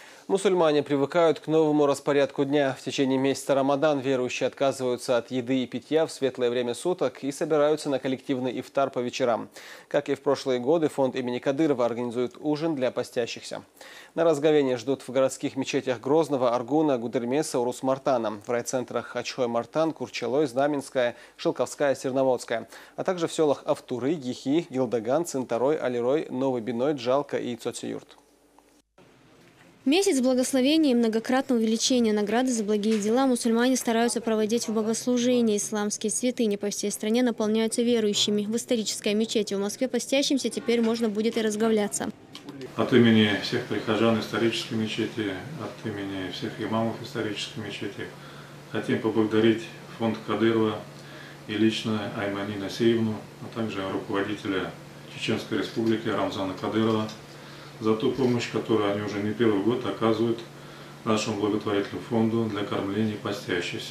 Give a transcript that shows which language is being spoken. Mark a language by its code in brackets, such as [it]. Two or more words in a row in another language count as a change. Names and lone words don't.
[ru] Мусульмане привыкают к новому распорядку дня. В течение месяца Рамадан верующие отказываются от еды и питья в светлое время суток и собираются на коллективный ифтар по вечерам. Как и в прошлые годы, фонд имени Кадырова организует ужин для постящихся. На разговение ждут в городских мечетях Грозного, Аргуна, Гудермеса, Урус-Мартана, в райцентрах Ачхой-Мартан, Курчалой, Знаменская, Шелковская, Серноводская, а также в селах Автуры, Гихи, Гилдаган, Цинтарой, Алирой, Новый Биной, Джалка и Цоцеюрт. Месяц благословения и многократного увеличения награды за благие дела мусульмане стараются проводить в богослужении. Исламские святыни по всей стране наполняются верующими. В исторической мечети в Москве постящимся теперь можно будет и разговляться. От имени всех прихожан исторической мечети, от имени всех имамов исторической мечети хотим поблагодарить фонд Кадырова и лично Аймани Насиевну, а также руководителя Чеченской Республики Рамзана Кадырова за ту помощь, которую они уже не первый год оказывают нашему благотворительному фонду для кормления постящихся.